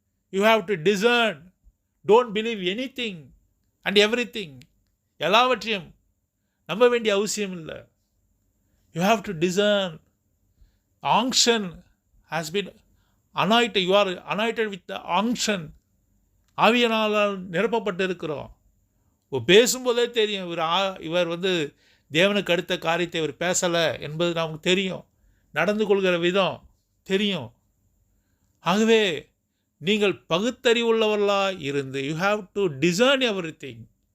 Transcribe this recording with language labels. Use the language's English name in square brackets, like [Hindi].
[English] You have to discern. Don't believe anything and everything. [Tamil] எல்லாவற்றையும் நம்ப வேண்டிய அவசியம் இல்லை. [English] You have to discern. Unction has been anointed. You are anointed with the unction. [Tamil] ஆவியினால் நிரப்பப்பட்டு இருக்கிறோம். பேசும்போதே தெரியும், இவர் தேவனுக்கு அடுத்த காரியத்தை இவர் பேசலை என்பது நமக்கு தெரியும். நடந்து கொள்கிற விதம் தெரியும். ஆகவே நீங்கள் பகுத்தறிவுள்ளவர்களாக இருந்து, [English] You have to discern everything.